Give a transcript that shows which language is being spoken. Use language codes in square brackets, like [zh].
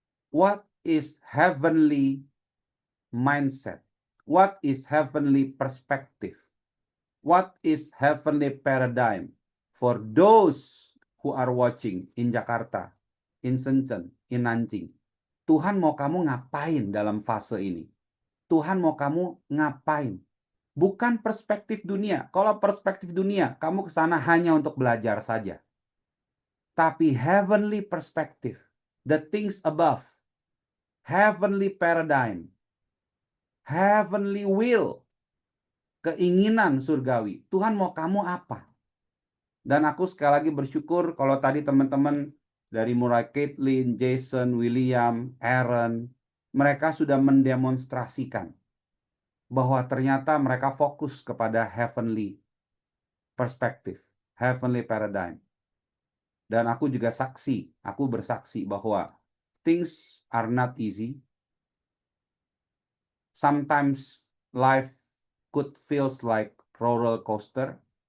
[en] What is heavenly mindset? What is heavenly perspective? What is heavenly paradigm for those who are watching in Jakarta, in Shenzhen, in Nanjing? [id] Tuhan mau kamu ngapain dalam fase ini? Tuhan mau kamu ngapain? Bukan perspektif dunia. Kalau perspektif dunia, kamu ke sana hanya untuk belajar saja. Tapi [en] heavenly perspective, the things above, heavenly paradigm, heavenly will, [id] keinginan surgawi. Tuhan mau kamu apa? Dan aku sekali lagi bersyukur kalau tadi teman-teman dari mulai Caitlin, Jason, William, Aaron, mereka sudah mendemonstrasikan bahwa ternyata mereka fokus kepada [en] heavenly perspective, heavenly paradigm. [id] Dan aku juga aku bersaksi bahwa [en] things are not easy. Sometimes life could feels like roller coaster.